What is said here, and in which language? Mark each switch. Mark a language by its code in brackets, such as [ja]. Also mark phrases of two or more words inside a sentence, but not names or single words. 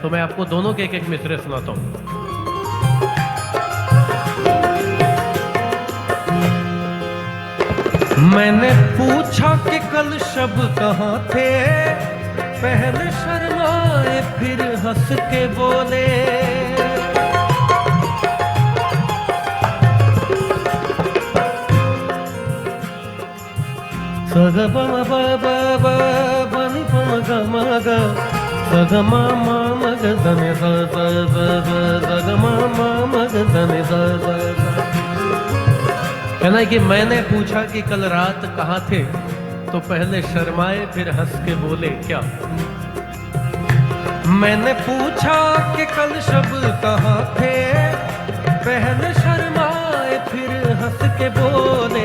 [hi] तो मैं आपको दोनों के एक एक मिसरे सुनाता हूँ। मैंने पूछा कि कल शब कहाँ थे, पहले शर्माए फिर हंस के बोले। सग बम ब ब ब बनि पम ग म ग, सग म म म ग धनि स स स स, सग म म म ग धनि स स स। कहना है कि मैंने पूछा कि कल रात कहाँ थे, तो पहले शर्माए फिर हंस के बोले क्या। मैंने पूछा कि कल शब कहाँ थे, पहले शर्माए फिर हंस के बोले।